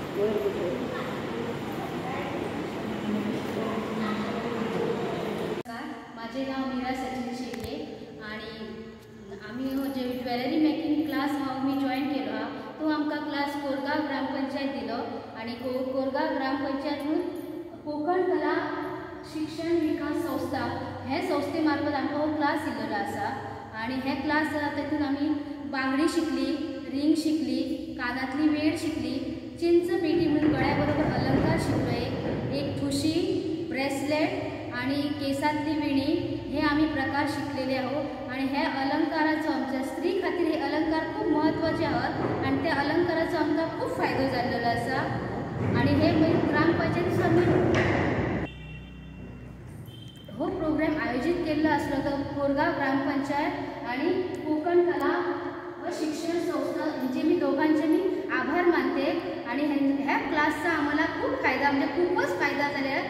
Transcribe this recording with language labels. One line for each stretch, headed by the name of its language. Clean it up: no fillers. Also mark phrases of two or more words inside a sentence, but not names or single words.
Marathi: माझे नाव
Konkani: मीरा सचिन शेटे आणि आम्ही जे
English: jewellery making class
Konkani: मी जॉईन केलो हा तो आमकां क्लास कोरगांव ग्रामपंचायत दिलो आणि कोरगांव ग्रामपंचायतून कोकण कला शिक्षण विकास संस्था हे संस्थे मार्फत आमकां हो क्लास दिल्लो आसा आणि हे क्लास तातूंत आमी बांगडी शिकली, रिंग शिकली, कानातली वेळ शिकली, चिंच पेटी म्हणून गळ्या बरोबर अलंकार शिकलो, एक ठुशी, ब्रेसलेट आणि केसातली विणी
Marathi: हे आम्ही प्रकार शिकलेले आहोत
Konkani: आणि हे अलंकाराचो आमच्या स्त्री खातीर हे अलंकार खूप महत्त्वाचे आहात आणि त्या अलंकाराचो आमकां खूप फायदो जाल्लो आसा आणि हे ग्रामपंचायतीचो आमी हो प्रोग्राम आयोजित केल्लो आसलो तो कोरगांव ग्रामपंचायत आणि कोकण कला व शिक्षण संस्था यांचे मी दोघांचे
Marathi: मी आभार मानते आणि ह्या क्लासचा आम्हाला खूप फायदा म्हणजे खूपच फायदा झाले